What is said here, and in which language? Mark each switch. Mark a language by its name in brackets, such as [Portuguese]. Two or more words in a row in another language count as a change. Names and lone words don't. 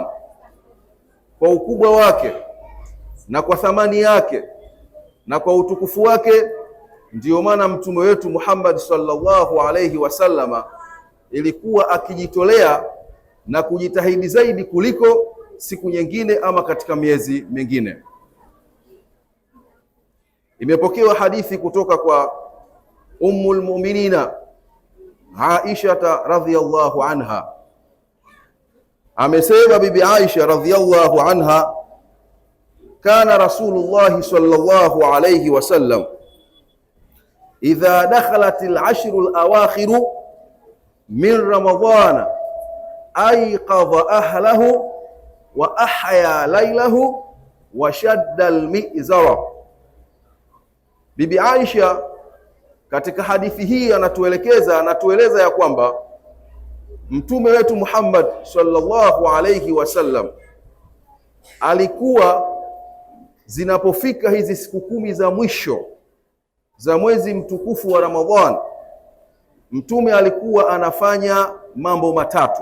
[Swahili] Kwa ukubwa wake na kwa thamani yake na kwa utukufu wake, ndiyo maana mtume wetu Muhammad [Arabic] صلى الله عليه وسلم [Swahili] ilikuwa akijitolea na kujitahidi zaidi kuliko siku nyingine ama katika miezi mingine. Imepokewa hadithi kutoka kwa Ummul Mu'minina Aisha [Arabic] رضي الله عنها. Amesema Bibi Aisha رضي الله عنها كان رسول الله صلى الله عليه وسلم إذا دخلت العشر الأواخر من رمضان أيقظ أهله وأحيا ليله وشد المئزر. [Swahili] Bibi Aisha katika hadithi hii anatueleza ya kwamba Mtume wetu Muhammad [Arabic] صلى الله عليه وسلم [Swahili] alikuwa zinapofika hizi siku 10 za mwisho za mwezi mtukufu wa Ramadhan, Mtume alikuwa anafanya mambo matatu.